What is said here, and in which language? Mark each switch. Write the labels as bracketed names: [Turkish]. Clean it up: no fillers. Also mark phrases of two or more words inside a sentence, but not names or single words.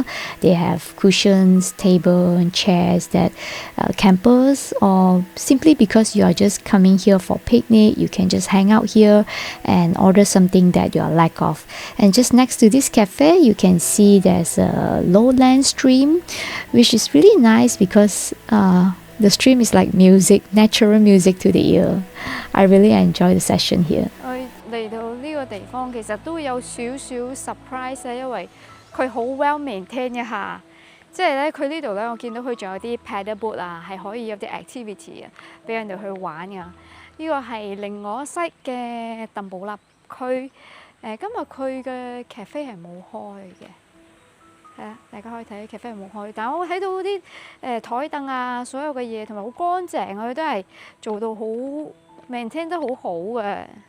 [English] They have cushions, table and chairs that campers or simply because you are just coming here for picnic, you can just hang out here and order something that you are lack of. And just next to this cafe, you can see there's a lowland stream, which is really nice because the stream is like music, natural music to the ear. I really enjoy the session here. [Cantonese] 嚟到呢個地方其實都有少少 surprise 啊，因為佢好 [English] well maintain [Cantonese] 一下，即係咧佢呢度咧，我見到佢仲有啲 [English] paddle boat [Cantonese] 啊，係可以有啲 activity 啊，俾人哋去玩噶。呢個係另外一西嘅鄧寶納區，今日佢嘅 cafe 係冇開嘅。係啊，大家可以睇 cafe 冇開，但係我睇到啲台凳啊，所有嘅嘢同埋好乾淨啊，佢都係做到好 maintain 得好好嘅。